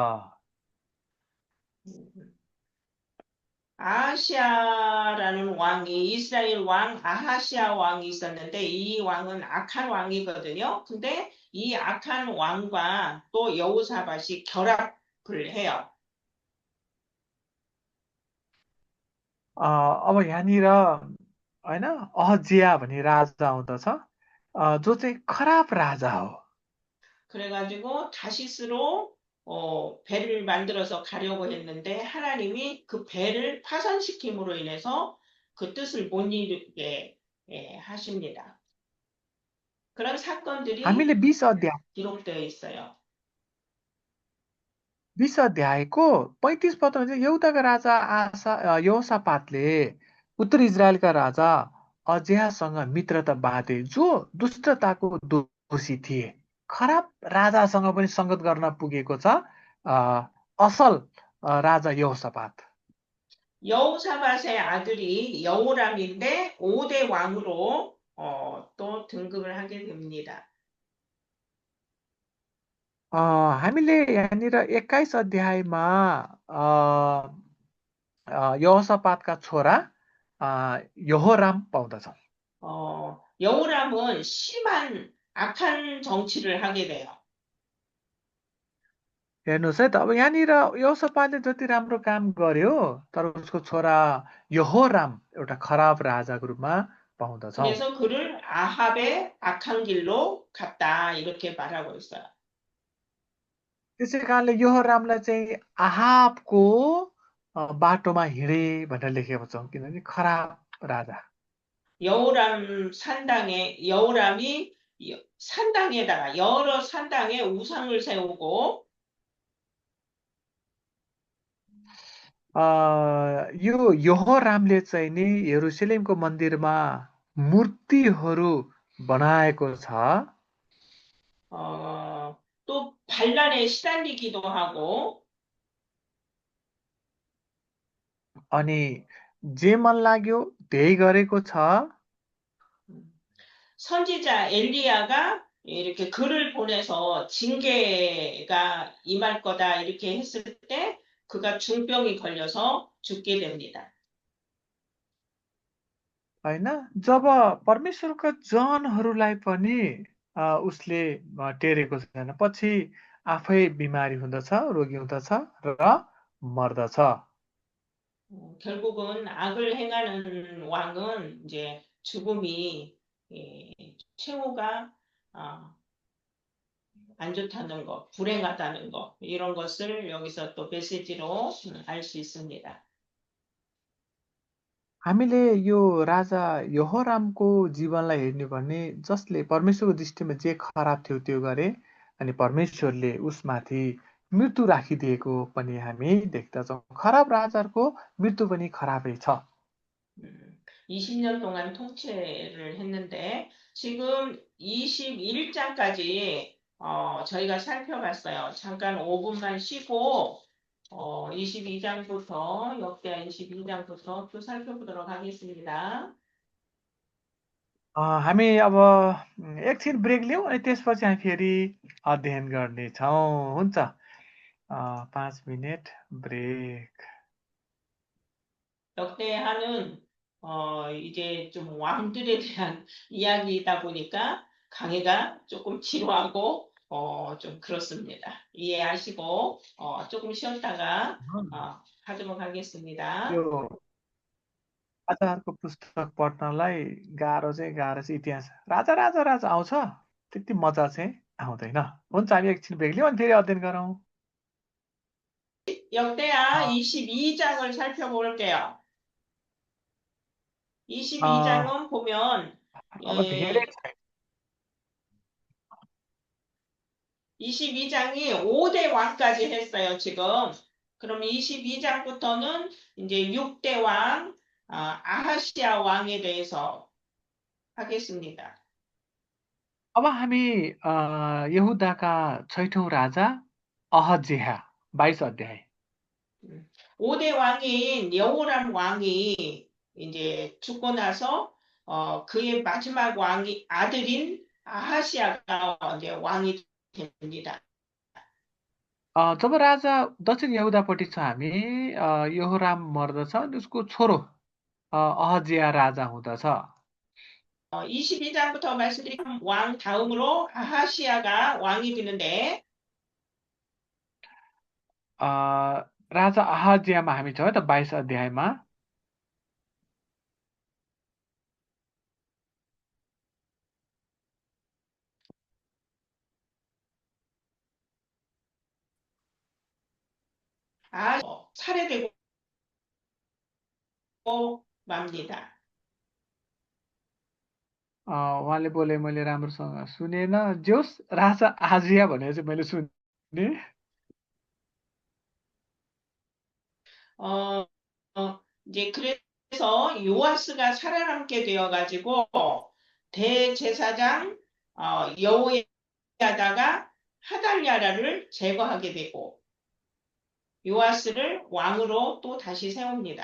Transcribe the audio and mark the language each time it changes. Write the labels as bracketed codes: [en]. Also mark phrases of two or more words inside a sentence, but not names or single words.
[ko] 아하시아라는 왕이 이스라엘 왕 아하시아 왕이 있었는데 이 왕은 악한 왕이거든요. 근데 이 악한 왕과 또 여호사밧이 결합을 해요. [ne] अब यहाँनिर होइन अहजिया भन्ने राजा आउँदछ, जो चाहिँ खराब राजा हो. [ko] 그래가지고 다시스로 배를 만들어서 가려고 했는데 하나님이 그 배를 파산시킴으로 인해서 그 뜻을 못 이루게 하십니다. 그런 사건들이 [ne] हामीले 20 [ko] 기록되어 있어요. [ne] 20 अध्यायको 35 पदमा चाहिँ यहुदाका राजा यहोसापातले उत्तर इजरायलका राजा अजयासँग मित्रता बाँधे, जो दुष्टताको दोषी थिए. खराब राजासँग पनि संगत गर्न पुगेको छ असल राजा यहोसापात. [ko] 여호사밧의 아들이 여호람인데 5대 왕으로 또 등극을 하게 됩니다. [ne] हामीले यहाँनिर 21 अध्यायमा यहोसापातका छोरा यहोराम पाउँदछौँ. [ko] 여호람은 심한 악한 정치를 하게 돼요. [ne] हेर्नुहोस् है त, अब यहाँनिर यहोसापातले जति राम्रो काम गर्यो, तर उसको छोरा यहोराम एउटा खराब राजाको रूपमा पाउँदछौँ. [ko] 그래서 그를 아합의 악한 길로 갔다 이렇게 말하고 있어요. [ne] त्यसै कारणले यहोरामलाई चाहिँ आहाबको बाटोमा हिँडे भनेर लेखेको छौँ, किनभने खराब राजा. [ko] 여호람이 산당에다가 여러 산당에 우상을 세우고 [ne] यो यहोरामले चाहिँ नि यरुसलेमको मन्दिरमा मूर्तिहरू बनाएको छ. [ko] 또 반란에 시달리기도 하고 [ne] अनि जे मन लाग्यो त्यही गरेको छ. [ko] 선지자 엘리야가 이렇게 글을 보내서 징계가 임할 거다 이렇게 했을 때 그가 중병이 걸려서 죽게 됩니다. [ne] होइन, जब परमेश्वरका जनहरूलाई पनि उसले टेरेको छैन, पछि आफै बिमारी हुँदछ, रोगी हुँदछ र मर्दछ. [ko] 결국은 악을 행하는 왕은 이제 죽음이 최후가 안 좋다는 거, 불행하다는 거 이런 것을 여기서 또 메시지로 알 수 있습니다. [ne] हामीले यो राजा यहोरामको जीवनलाई हेर्ने भने जसले परमेश्वरको दृष्टिमा जे खराब थियो त्यो गरे, अनि परमेश्वरले उसमाथि मृत्यु राखिदिएको पनि हामी देख्दछौँ. खराब राजाहरूको मृत्यु पनि खराबै छ. [ko] 20년 동안 통치를 했는데 지금 21장까지 저희가 살펴봤어요. 잠깐 5분만 쉬고 22장부터 역대하 22장부터 또 살펴보도록 하겠습니다. [ne] हामी अब एकछिन ब्रेक लियौँ अनि त्यसपछि हामी फेरि अध्ययन गर्नेछौँ. हुन्छ, 5 मिनेट ब्रेक. [ko] 역대하는 이제 좀 왕들에 대한 이야기이다 보니까 강의가 조금 지루하고 좀 그렇습니다. 이해하시고 조금 쉬었다가 하도록 하겠습니다. [ne] यो राजाहरूको पुस्तक पढ्नलाई गाह्रो छ इतिहास। राजा राजा राजा आउँछ, त्यति मजा चाहिँ आउँदैन। हुन्छ, हामी एकछिन ब्रेक लियौँ अनि फेरि अध्ययन गरौँ। [ko] 역대하 22장을 살펴볼게요. 22장은 보면 [ne] अब धेरै छैन। [ko] 22장이 5대 왕까지 했어요, 지금. 그럼 22장부터는 이제 6대 왕, 아하시아 왕에 대해서 하겠습니다. [ne] अब हामी यहुदाका 6औं राजा अहज्याह 22 अध्याय। [ko] 5대 왕인 여호람 왕이 이제 죽고 나서 그의 마지막 왕이 아들인 아하시아가 이제 왕이 됩니다. [ne] जब राजा दक्षिण यहुदापट्टि छ हामी, यहोराम मर्दछ अनि उसको छोरो अहज्याह राजा हुँदछ। [ko] 22장부터 말씀드린 왕 다음으로 아하시아가 왕이 되는데 [ne] राजा अहज्याहमा हामी छौँ त 22 अध्यायमा। [ko] 살해되고 맙니다. [ne] उहाँले बोले, मैले राम्रोसँग सुनेन। जोस् राजा आजिया भनेर चाहिँ मैले सुने। [ko] 이제 그래서 요아스가 살아남게 되어가지고 대제사장 여호야다가 하달랴를 제거하게 되고 요아스를 왕으로 또 다시 세웁니다.